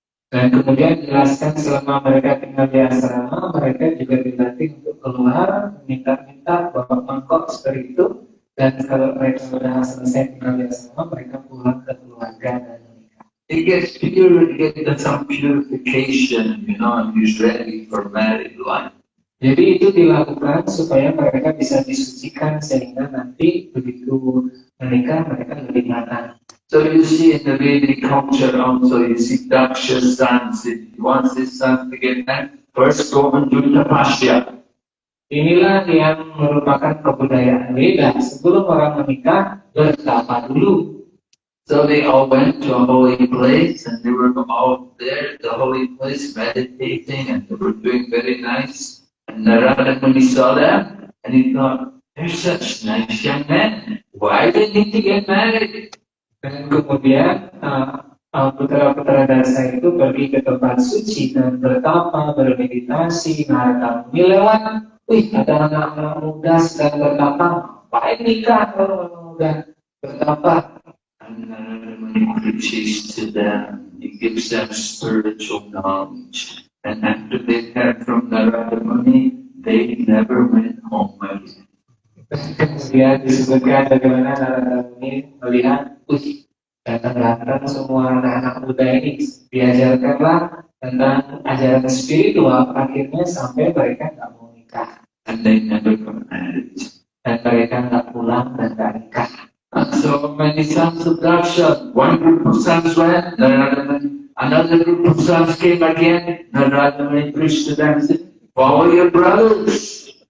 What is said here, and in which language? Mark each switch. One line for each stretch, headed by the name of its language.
Indonesian: Dan kemudian jelaskan selama mereka tinggal di asrama, mereka juga dilatih untuk keluar, minta-minta bawa mangkok seperti itu. Dan kalau mereka sudah selesai tinggal di asrama, mereka pulang ke keluarga dan menikah.
English: He gets some purification, and he's ready for married life.
Indonesian: Jadi itu dilakukan supaya mereka bisa disucikan sehingga nanti begitu menikah mereka lebih matang.
English: So you see in the Vedic culture also, you see Daksha's sons, if he wants his sons to get married, first go and do tapasya.
Indonesian: Inilah yang merupakan kebudayaan Veda. Sebelum orang menikah, bertapa dulu.
English: So they all went to a holy place and they were all there at the holy place meditating and they were doing very nice. And Narada Muni saw them and he thought, they're such nice young men. Why do they need to get married?
Indonesian: Dan kemudian putra-putra Dasa itu pergi ke tempat suci dan bertapa, bermeditasi. Narada Muni lewat, wih ada anak-anak muda sedang bertapa, ngapain nikah kalau orang muda bertapa?
English: And Narada Muni preaches to them, he gives them spiritual knowledge. And after they heard from Narada Muni, they never went home again.
Indonesian: Kemudian disebutkan bagaimana Narada Muni melihat, datang-datang semua anak-anak muda ini diajarkanlah tentang ajaran spiritual, akhirnya sampai mereka nggak mau nikah.
English: And they never got married.
Indonesian: Dan mereka nggak pulang dan nggak nikah.
English: So many sons of Daksha, one group of sons went, Narada Muni, another group of sons came again, Narada Muni preached to them and said, follow your brothers.